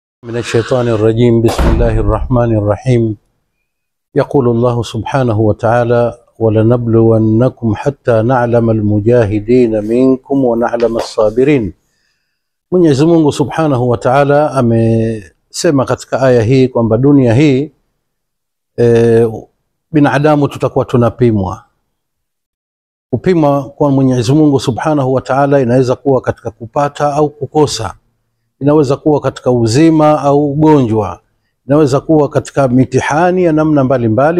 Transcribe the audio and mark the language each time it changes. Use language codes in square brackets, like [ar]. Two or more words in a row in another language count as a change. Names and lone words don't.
[ar] من الشيطان الرجيم. بسم الله الرحمن الرحيم. يقول الله سبحانه وتعالى: ولنبلونكم حتى نعلم المجاهدين منكم ونعلم الصابرين. [sw] Mwenyezi Mungu [ar] سبحانه وتعالى [sw] amesema katika aya hii kwamba dunia hii binadamu tutakuwa tunapimwa. Kupima kwa Mwenyezi Mungu [ar] سبحانه وتعالى [sw] inaweza kuwa katika kupata au kukosa, inaweza kuwa katika uzima au ugonjwa, inaweza kuwa katika mitihani ya namna mbalimbali.